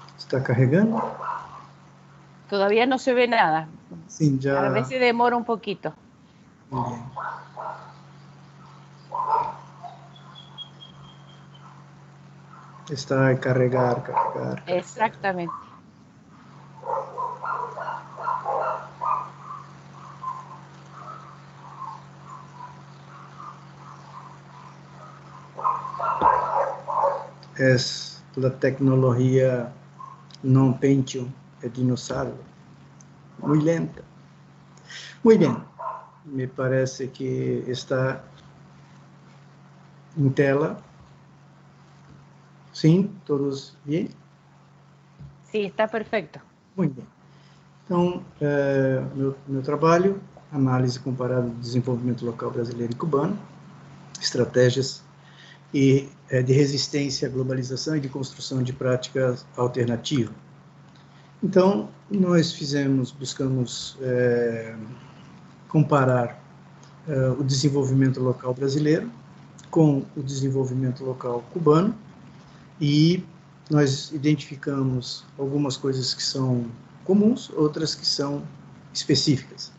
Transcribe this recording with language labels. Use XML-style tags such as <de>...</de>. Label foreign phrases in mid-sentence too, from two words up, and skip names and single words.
<pt>Está carregando?</pt> <es>Todavía no se ve nada.</es> <pt>Sim, já...</pt> <es>A veces demora un poquito. Muy bien.</es> <pt>Está a carregar.</pt> <es>Exactamente. Es la tecnología non Pentium, es dinossauro. Muy lenta. Muy bien. Me parece que</es> <pt>está em tela. Sim, todos bem?</pt> <es>Sí, está perfecto.</es> <pt>Muito bem. Então, meu trabalho, análise comparada do desenvolvimento local brasileiro e cubano, estratégias de resistência à globalização e de construção de práticas alternativas. Então, nós buscamos comparar o desenvolvimento local brasileiro com o desenvolvimento local cubano, e nós identificamos algumas coisas que são comuns, outras que são específicas.</pt>